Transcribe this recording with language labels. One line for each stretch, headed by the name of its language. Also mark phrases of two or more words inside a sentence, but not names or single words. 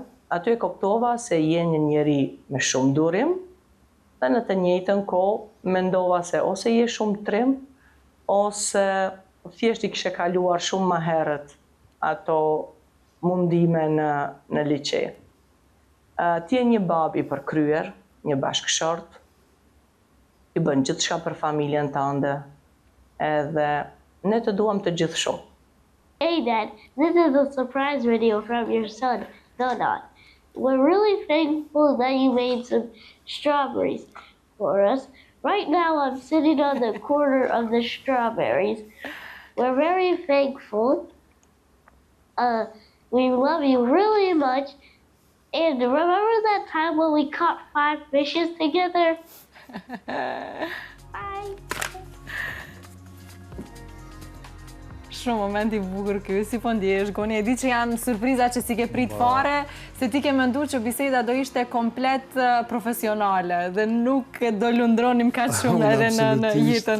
Albanian: Aty e kuptova se je një njeri me shumë durim dhe në të njëjtën kohë mendova se ose je shumë trim, ose thjesht i kishe kaluar shumë më herët ato mundime në liçe. Ti je një bab i përkryer, një bashkëshort, i bën gjithçka për familjen tënde, edhe ne të duam të gjithë shumë.
English: Hey Dad, this is a surprise video from your son, Donat. We're really thankful that you made some strawberries for us. Right now I'm sitting on the corner of the strawberries. We're very thankful. We love you really much. And remember that time when we caught 5 fishes together? Bye.
Albanian: Shumë moment i bukur ky, si po ndjesh, Goni? E di që janë surpriza që si ke prit fare, se ti ke menduar që biseda do ishte komplet profesionale dhe nuk do lundronim kaq shumë edhe në jetën